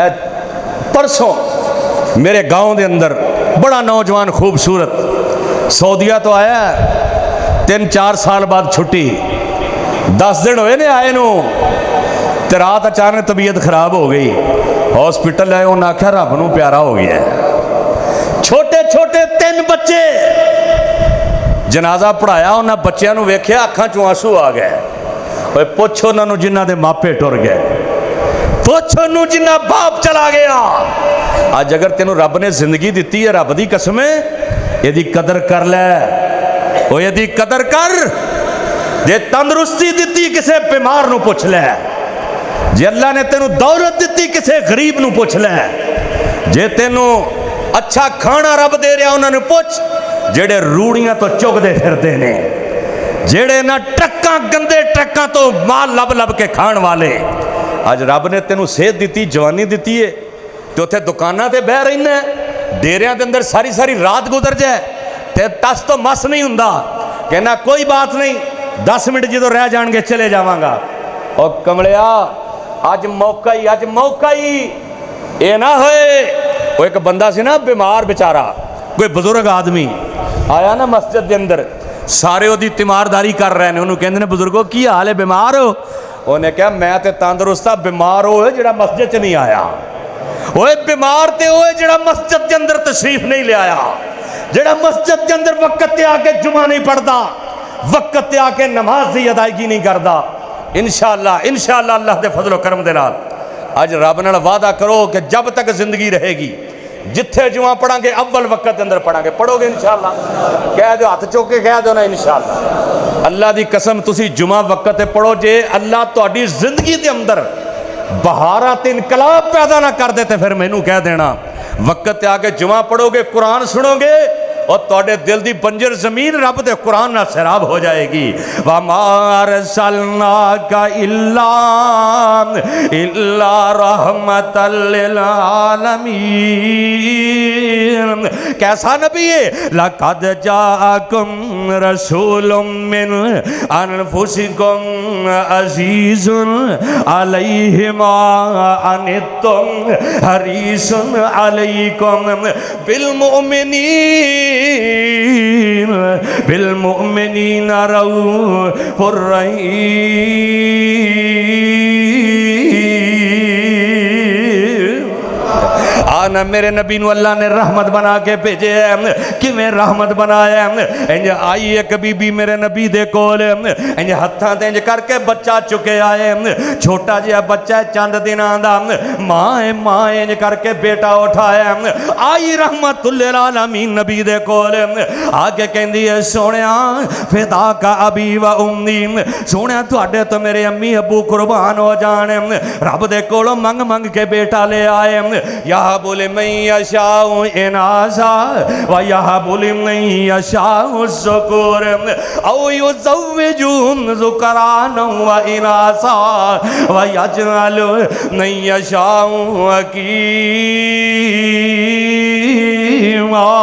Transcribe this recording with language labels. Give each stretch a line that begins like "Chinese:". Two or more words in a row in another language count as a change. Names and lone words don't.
Punjabi: پرسوں میرے گاؤں دے اندر بڑا نوجوان خوبصورت سعودیہ تو آیا ہے, 3-4 سال بعد چھٹی, 10 دن ہوئے نے آئے نو, تے رات اچانک طبیعت خراب ہو گئی, ہاسپٹل آئے انہوں نے آکھا رب نو پیارا ہو گیا ہے. چھوٹے چھوٹے 3 بچے, جنازہ پڑھایا انہاں بچیاں نو ویکھیا اکھاں چوں آنسو آ گئے. اوے پوچھ انہاں نو جنہاں دے ماپے ٹر گئے, پوچھ انہوں جنہ باپ چلا گیا. آج اگر تینوں رب نے زندگی دیتی ہے رب دی قسم ہے یہ دی قدر کر لے, وہ یہ دی قدر کر. جے تندرستی دیتی کسے بیمار نو پوچھ لے, جے اللہ نے تینوں دولت دیتی کسے غریب نو پوچھ لے, جے تینوں اچھا کھانا رب دے رہا انہوں نے پوچھ جیڑے روڑیاں تو چک دے پھرتے نے, جیڑے نہ ٹرکاں گندے ٹرکاں تو مال لب لب کے کھان والے. آج رب نے تینوں صحت دیتی جوانی دیتی ہے تو اتھے دکانہ تے بہ رہنا ہے, ڈیریاں دے اندر ساری رات گزر جائے تے تس تو مس نہیں ہوندا, کہنا کوئی بات نہیں 10 منٹ جدو رہ جان گے چلے جاواں گا. اور کمڑیا آج موقع ہی اے نہ ہوئے. وہ ایک بندہ سی نا بیمار بیچارہ, کوئی بزرگ آدمی آیا نا مسجد دے اندر, سارے وہ دی تیمارداری کر رہے ہیں, انہوں کہندے نے بزرگوں کی حال ہے بیمار ہو؟ انہوں نے کہا میں تے تندرستہ, بیمار ہوئے جڑا مسجد چ نہیں آیا. ہوئے بیمار تے ہوئے جڑا مسجد دے اندر تشریف نہیں لے آیا, جڑا مسجد دے اندر وقت تے آکے جمعہ نہیں پڑھدا, وقت تے آکے نماز دی ادائیگی نہیں کردا. انشاءاللہ اللہ دے فضل و کرم دے نال اج رب نال وعدہ کرو کہ جب تک زندگی رہے گی جتھے جمعہ پڑھاں گے اول وقت کے اندر پڑھاں گے، پڑھو گے انشاءاللہ؟ کہہ دو، ہاتھ چوک کے کہہ دو نا انشاءاللہ۔ اللہ دی قسم تسی جمعہ وقت تے پڑھو، جے اللہ تہاڈی زندگی دے اندر بہارات انقلاب پیدا نہ کر دے تے پھر مینوں کہہ دینا، وقت تے آگے جمعہ پڑھو گے، قرآن سنو گے، اور تواڈے دل دی بنجر زمین رب دے قرآن نہ سیراب ہو جائے گی۔
Arabic: وَمَا أَرْسَلْنَاكَ إِلَّا رَحْمَةً لِّلْعَالَمِينَ۔
Urdu: کیسا نبی ہے؟
Arabic: لَقَدْ جَاءَكُمْ رَسُولٌ مِّنْ أَنفُسِكُمْ عَزِيزٌ عَلَيْهِ مَا عَنِتُّمْ حَرِيصٌ عَلَيْكُمْ بالمؤمنین رؤوف الرحیم۔
Punjabi: آنا میرے نبی نو اللہ نے رحمت بنا کے بھیجے ہے، کیویں رحمت بنایا ہے؟ انج آئی ایک بی بی میرے نبی دے کول، انج ہتھاں تے انج کر کے بچہ چکے آئے، چھوٹا جہا بچہ ہے چند دناں دا، ماں انج کر کے بیٹا اٹھایا، آئی
Arabic: رحمت للعالمین
Punjabi: نبی دے کول، آگے کہندی ہے سونیا
Arabic: فداک ابی و امی،
Punjabi: سونیا تواڈے تو میرے امی ابو قربان ہو جان، رب دے کولوں منگ منگ کے بیٹا لے آئے،
Arabic: یہب لمن یشاء اناثا ویہب لمن یشاء الذکور او یزوجہم ذکرانا واناثا ویجعل من یشاء عقیما۔